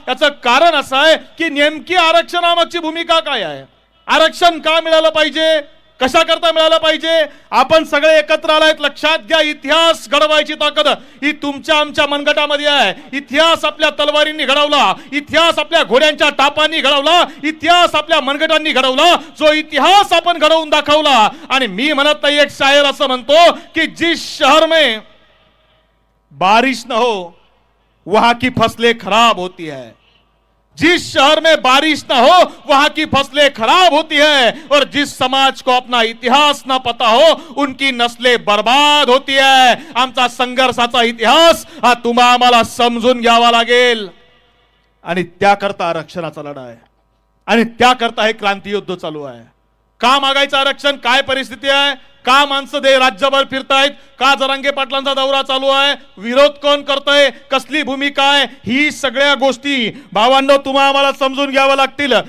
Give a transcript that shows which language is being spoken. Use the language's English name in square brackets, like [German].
[Marathi] याचं कारण असं आहे की नेमकी आरक्षणामागची भूमिका काय आहे, आरक्षण का मिळालं पाहिजे, कशा करता मिळालं पाहिजे. आपण सगळे एकत्र आलायत. लक्षात घ्या, इतिहास घडवायची ताकद ही तुमच्या आमच्या मनगटामध्ये आहे. इतिहास आपल्या तलवारींनी घडवला, इतिहास आपल्या घोड्यांच्या टापांनी घडवला, इतिहास आपल्या मनगटांनी घडवला. जो इतिहास आपण घडवून दाखवला. आणि मी म्हणत नाही, एक शायर असं म्हणतो की [Hindi] जिस शहर में बारिश न हो वहां की फसलें खराब होती है, जिस शहर में बारिश ना हो वहां की फसलें खराब होती है, और जिस समाज को अपना इतिहास ना पता हो उनकी नस्लें बर्बाद होती है. [Marathi] आमचा संघर्षाचा इतिहास हा तुम्हा आम्हाला समजून घ्यावा लागेल. आणि त्याकरता आरक्षणाचा लढा आहे आणि त्याकरता हे क्रांतियुद्ध चालू आहे. का मागायचं आरक्षण, काय परिस्थिती आहे, का माणसं राज्यभर फिरतायत, का जरांगे पाटलांचा दौरा चालू आहे, विरोध कोण करतोय, कसली भूमिका आहे, ही सगळ्या गोष्टी भावांनो तुम्हा आम्हाला समजून घ्याव्या लागतील.